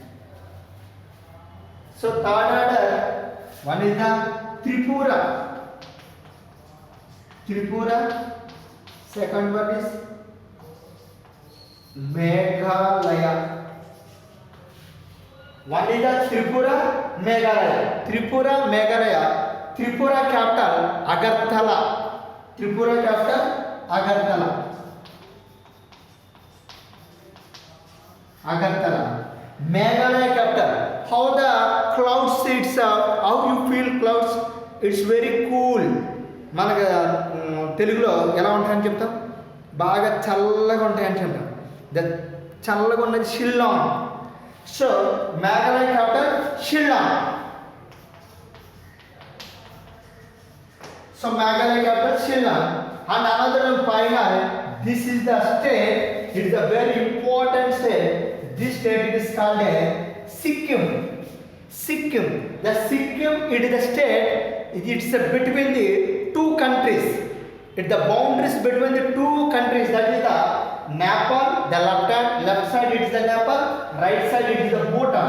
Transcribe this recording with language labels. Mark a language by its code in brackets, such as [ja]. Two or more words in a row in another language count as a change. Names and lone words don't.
[en] So third order, one is the Tripura. Tripura. Second one is Meghalaya. One is the Tripura, Meghalaya. Tripura, Meghalaya. Tripura capital Agartala. Tripura capital Agartala. Agartala. Meghalaya capital. How the clouds it's how you feel clouds? It's very cool. [te] మనకు తెలుగులో ఎలా ఉంటాయని చెప్తాం, బాగా చల్లగా ఉంటాయని చెప్తాం. చల్లగా ఉన్నది షిల్లాంగ్. సో మేఘాలయ క్యాపిటల్ షిల్లాంగ్. సో మేఘాలయ క్యాపిటల్ షిల్లాంగ్. [en] and another final, దిస్ is the state, it is a very important state. This state it is called a Sikkim. Sikkim. The Sikkim, it is the state, it's between the two countries. It the boundaries between the two countries, that is the Nepal, the left side it is the Nepal, right side it is the Bhutan.